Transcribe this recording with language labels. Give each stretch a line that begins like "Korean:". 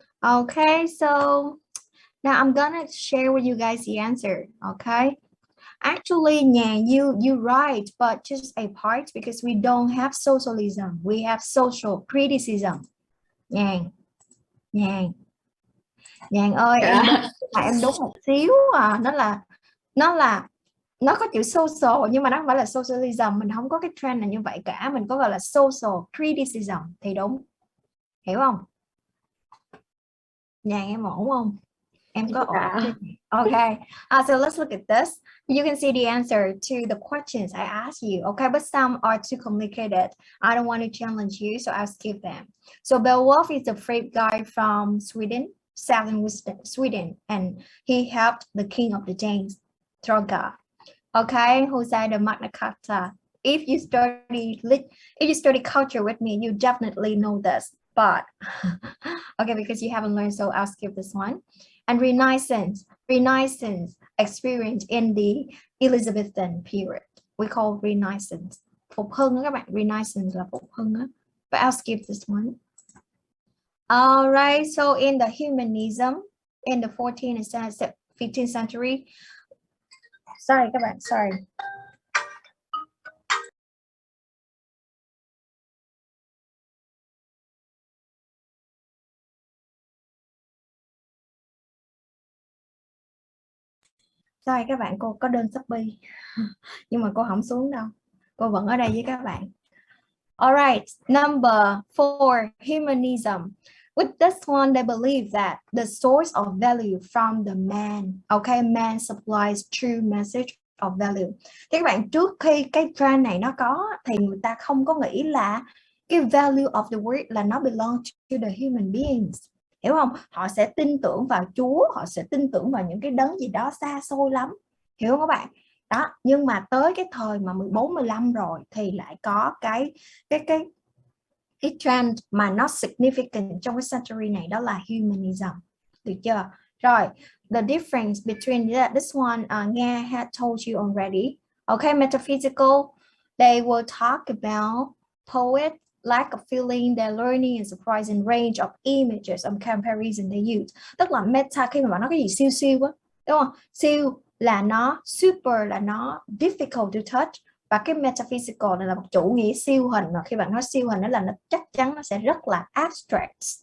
English: Okay, so now I'm gonna share with you guys the answer. Okay, actually, yeah, you right, but just a part, because we don't have socialism, we have social criticism.
Vietnamese: Nhàn ơi, em đúng một xíu à, nó có chữ social nhưng mà nó không phải là socialism, mình không có cái trend là như vậy cả, mình có gọi là social criticism thì đúng, hiểu không? Nhàn em ổn không? Em có ổn?
English: Okay, so let's look at this. You can see the answer to the questions I asked you. Okay, but some are too complicated. I don't want to challenge you, so I'll skip them. So Beowulf is a brave guy from southern Sweden, and he helped the king of the Danes, Thorgar. Okay, who said the Magna Carta? If you study culture with me, you definitely know this. But okay, because you haven't learned, so I'll skip this one. And Renaissance experience in the Elizabethan period. We call Renaissance.
Vietnamese: Phục hưng đó các bạn, Renaissance là phục hưng đó.
English: But I'll skip this one. All right, so in the humanism in the 14th and 15th century. Sorry
Vietnamese: các bạn,
English: sorry.
Vietnamese: Sorry các bạn, cô có đơn Shopee nhưng mà cô không xuống đâu, cô vẫn ở đây với các bạn.
English: Alright, number 4, humanism. With this one, they believe that the source of value from the man. Okay, man supplies true message of value.
Vietnamese: Thì các bạn, trước khi cái trend này nó có thì người ta không có nghĩ là cái
English: value of the word
Vietnamese: là nó
English: belong to the human beings.
Vietnamese: Hiểu không? Họ sẽ tin tưởng vào Chúa, họ sẽ tin tưởng vào những cái đấng gì đó xa xôi lắm. Hiểu không các bạn? Đó, nhưng mà tới cái thời mà 14, 15 rồi thì lại có cái trend mà nó
English: significant
Vietnamese: trong cái century này, đó là humanism. Được chưa?
English: Rồi, the difference between this one, Nga had told you already. Okay, metaphysical, they will talk about poet, lack of feeling, their learning and surprising range of images and comparison they use.
Vietnamese: Tức là meta, khi mà bạn nói cái gì siêu siêu á, đúng không? Siêu là nó, super là nó
English: difficult to touch,
Vietnamese: và cái metaphysical này là một chủ nghĩa siêu hình, mà khi bạn nói siêu hình đó là nó chắc chắn nó sẽ rất là abstract.